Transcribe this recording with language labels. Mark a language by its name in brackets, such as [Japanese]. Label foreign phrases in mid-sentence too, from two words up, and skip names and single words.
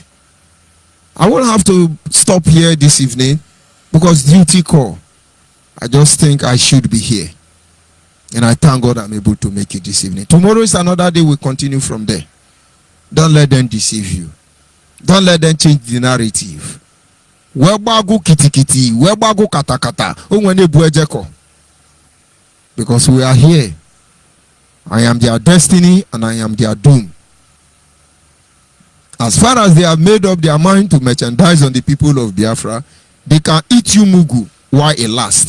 [English] I won't have to stop here this evening because duty call. I just think I should be here. And I thank God I'm able to make it this evening. Tomorrow is another day. We'll continue from there. Don't let them deceive you. Don't let them change the narrative. [Igbo] Webagu kitikiti, webagu katakata, [English] because we are here. I am their destiny and I am their doom. As far as they have made up their mind to merchandise on the people of Biafra, they can eat you mugu while it lasts.